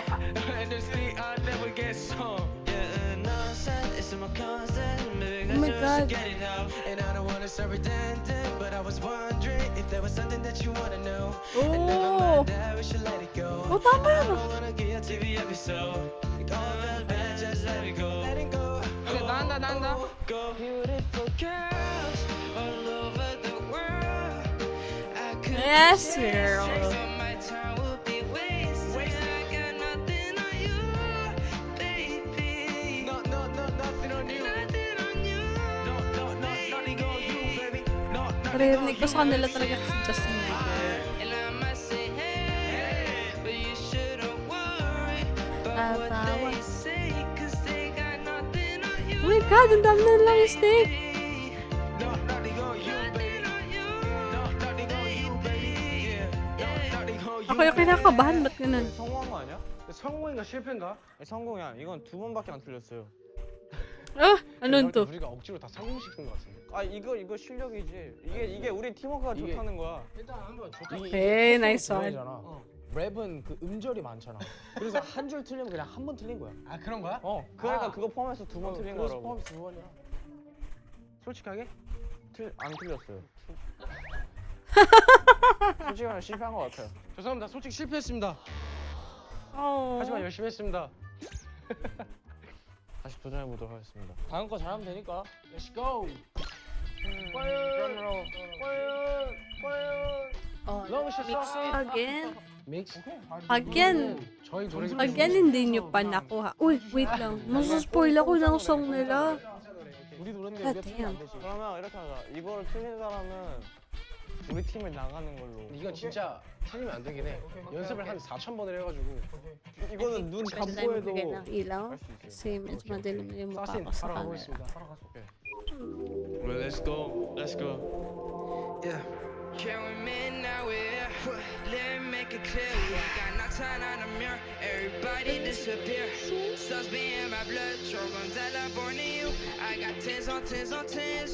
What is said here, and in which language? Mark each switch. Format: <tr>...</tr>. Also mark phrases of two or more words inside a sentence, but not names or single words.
<en>And the street I never get some. Yeah, nonsense, it's my constant. Maybe Oh my I God. should get it out. And I don't wanna serve redundant, but I was wondering if there was something that you wanna know. And never Oh! mind that, we should let it go.</en> <tl>Oh, tama</tl> <en>I</en> <tl>yun.</tl> <en>don't wanna get a TV episode. All that bad, just let it go. Let it go.</en> <ko>오케이, 나간다.</ko> <en>Go. Beautiful girls all over the world. I could Yes, chase, girl. but my time would be wasted. I got nothing on you, baby. Nothing on you. Nothing on you. Nothing on you, baby.</en> <tl>Naririnig ko sa kanila talaga si Justin Bieber.</tl> <en>And I must say, hey, but you shouldn't worry about what About they say, 'cause they got nothing on you. Oh my God,</en> <tl>ang dami na lang stick.</tl> <en>Nothing on you, baby. Nothing on you, baby. Yeah. Nothing on you.</en> <tl>Ako yung kinakabahan, ba't ganun?</tl> <ko>성공한 거 아니야? 성공인가 실패인가? 성공이야. 이건 2번밖에 안 틀렸어요. Ah, ano to? 우리가 억지로 다 성공시킨 것 같은데. 아, 이거 실력이지. 이게 우리 팀워크가 이게- 좋다는 거야. 일단 한번 좋다.</ko> <en>okay, nice one.</en> <ko>랩은 그 음절이 많잖아. 그래서 한 줄 틀리면 그냥 한 번 틀린 거야. 아 그런 거야? 그러니까 그거 포함해서 2번 틀린 거라고. 포함 두 번이야. 솔직하게? 안 틀렸어요. 솔직히 실패한 것 같아요. 죄송합니다. 솔직히 실패했습니다. Oh. 하지만 열심히 했습니다. 다시 도전해 보도록 하겠습니다. 다음 거 잘하면 되니까.</ko> <en>Let's go.</en> <ko>드럼으로. Oh,</ko> <en>Long shot mix song. again. Mix. Again.</en> <ko>저희 노래</ko> <tl>Again, hindi nyo pa nakuha. Uy, wait lang. Masaspoil ako ng song nila.</tl> <ko>우리 노래인데</ko> <en>God</en> <ko>우리가 틀리면 안</ko> <en>damn.</en> <ko>되지. 그러면 이렇게 하자. 이거를 틀린 사람은 우리 팀을 나가는 걸로. 이거 진짜 틀리면 안 되긴 해. 연습을 한 4,000번을 해가지고. 이거는 눈</ko> <tl>Pwede tayo</tl> <ko>감고해도</ko> <tl>magbigay ng ilaw.</tl> <ko>할 수 있어요.</ko> <tl>Kasi medyo madilim na yung mukha</tl> <ko>사신</ko> <tl>ko sa</tl> <ko>바로</ko> <en>camera.</en> <ko>가보겠습니다. 바로 가서.</ko> <en>Well, let's go. Let's go. Yeah. Can we meet now? Yeah. Let me make it clear. We ain't got no time on the mirror. Everybody disappear. Sauce be in my blood. Drogon Della born to you. I got tens on tens on tens.</en>